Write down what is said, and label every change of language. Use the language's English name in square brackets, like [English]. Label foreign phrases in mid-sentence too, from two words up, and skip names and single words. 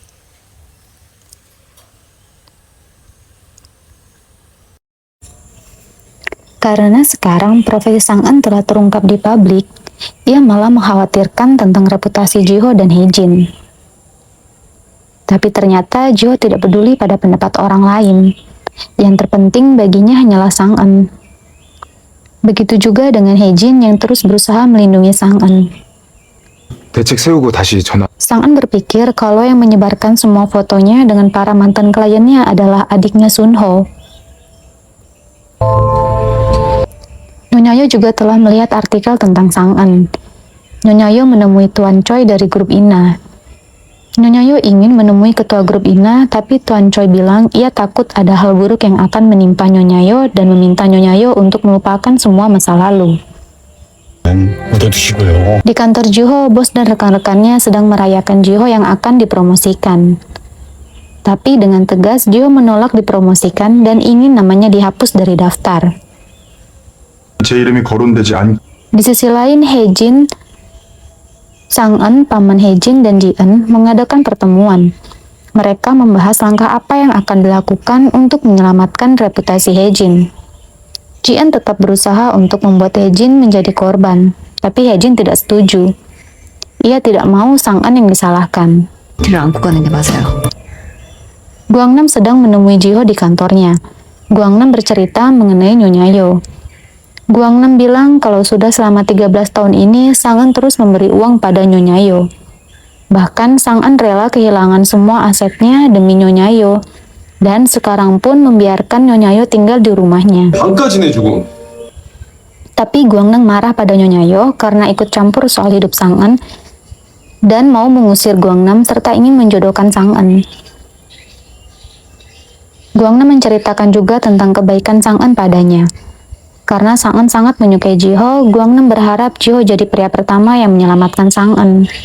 [Indonesian] Karena sekarang profesi Sang-eun telah terungkap di publik, ia malah mengkhawatirkan tentang reputasi Jiho dan Haejin. Tapi ternyata Jiho tidak peduli pada pendapat orang lain. Yang terpenting baginya hanyalah Sang-eun. Begitu juga dengan Haejin yang terus berusaha melindungi Sang-eun. [Korean] 대책 세우고 다시 전화. [Indonesian] Sang-eun berpikir kalau yang menyebarkan semua fotonya dengan para mantan kliennya adalah adiknya Sunho. Nyonya Yo juga telah melihat artikel tentang Sang En. Nyonya Yo menemui Tuan Choi dari grup Ina. Nyonya Yo ingin menemui ketua grup Ina, tapi Tuan Choi bilang ia takut ada hal buruk yang akan menimpa Nyonya Yo dan meminta Nyonya Yo untuk melupakan semua masa lalu. Di kantor Jiho, bos dan rekan-rekannya sedang merayakan Jiho yang akan dipromosikan. Tapi dengan tegas, Jiho menolak dipromosikan dan ingin namanya dihapus dari daftar. [Korean] 제 이름이 거론되지 않. [Indonesian] Di sisi lain, Hejin, Sang En, paman Hejin dan Ji-en mengadakan pertemuan. Mereka membahas langkah apa yang akan dilakukan untuk menyelamatkan reputasi Hejin. Ji-en tetap berusaha untuk membuat Hejin menjadi korban, tapi Hejin tidak setuju. Ia tidak mau Sang En yang disalahkan. [Korean] 뒤를 안고 가는 게 맞아요. [Indonesian] Guangnam sedang menemui Jiho di kantornya. Guangnam bercerita mengenai Nyonya Yo. Guangnam bilang kalau sudah selama 13 tahun ini Sang En terus memberi uang pada Nyonya Yo. Bahkan Sang En rela kehilangan semua asetnya demi Nyonya Yo. Dan sekarang pun membiarkan Nyonya Yo tinggal di rumahnya. [Korean] 방까지 내주고. [Indonesian] Tapi Guangnam marah pada Nyonya Yo karena ikut campur soal hidup Sang En dan mau mengusir Guangnam serta ingin menjodohkan Sang En. Guangnam menceritakan juga tentang kebaikan Sang En padanya. Karena Sang En sangat menyukai Jiho, Guangnam berharap Jiho jadi pria pertama yang menyelamatkan Sang En.